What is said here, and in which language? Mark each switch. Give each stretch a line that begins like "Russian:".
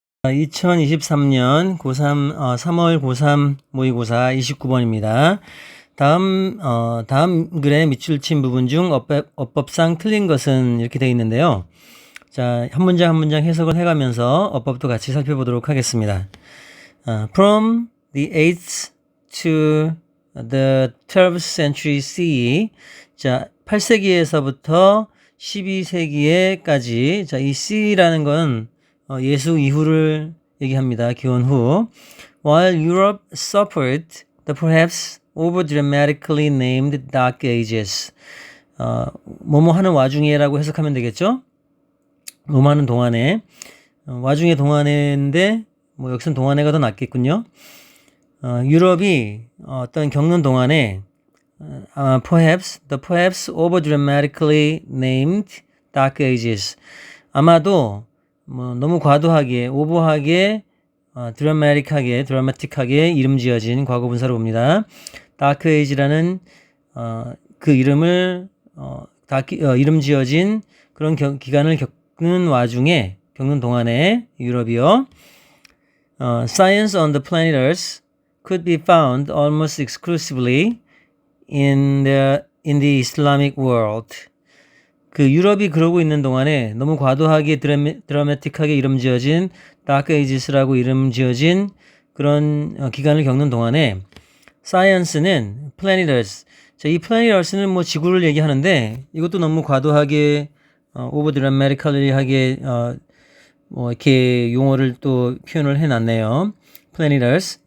Korean: 2023년 고3, 3월 고3 모의고사 29번입니다. 다음 글의 밑줄 친 부분 중 어법상 틀린 것은 이렇게 되어 있는데요. 자, 한 문장 한 문장 해석을 해가면서 어법도 같이 살펴보도록 하겠습니다.
English: From the 8th to the 12th century CE.
Korean: 자, 8세기에서부터 12세기에까지. 자, 이 CE라는 건 예수 이후를 얘기합니다. 기원 후.
English: While Europe suffered the perhaps over-dramatically named Dark Ages.
Korean: 뭐뭐 하는 와중에라고 해석하면 되겠죠? 뭐뭐 하는 동안에. 와중에 동안에인데, 뭐 여기선 동안에가 더 낫겠군요. 유럽이 어떤 겪는 동안에,
English: the perhaps over-dramatically named Dark Ages.
Korean: 아마도 너무 과도하게, 오버하게, 드라마틱하게 이름 지어진 과거 분사로 봅니다. 다크 에이지라는 그 이름을 이름 지어진 그런 기간을 겪는 와중에, 겪는 동안에 유럽이요.
English: Science on the planet Earth could be found almost exclusively in the Islamic world.
Korean: 그 유럽이 그러고 있는 동안에 너무 과도하게 드라마틱하게 이름 지어진 다크 에이지스라고 이름 지어진 그런 기간을 겪는 동안에 사이언스는 플래닛 얼스. 자, 이 플래닛 얼스는 뭐 지구를 얘기하는데 이것도 너무 과도하게 오버 드라마틱하게 뭐 이렇게 용어를 또 표현을 해놨네요. 플래닛 얼스.